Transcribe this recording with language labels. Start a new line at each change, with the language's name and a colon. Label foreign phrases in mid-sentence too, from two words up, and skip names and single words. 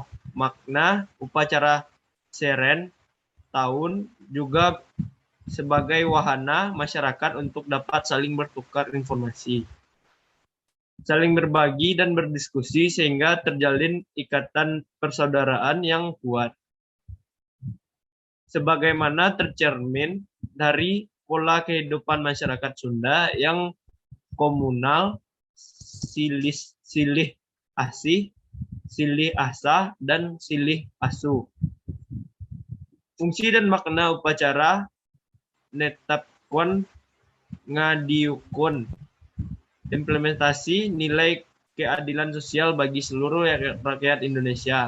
Indonesian: Makna upacara Seren Tahun juga sebagai wahana masyarakat untuk dapat saling bertukar informasi, saling berbagi dan berdiskusi sehingga terjalin ikatan persaudaraan yang kuat. Sebagaimana tercermin dari pola kehidupan masyarakat Sunda yang komunal,
Sundanese: silih asih, silih asah, dan silih asuh.
Indonesian: Fungsi dan makna upacara netapkon ngadiukun. Implementasi nilai keadilan sosial bagi seluruh rakyat Indonesia.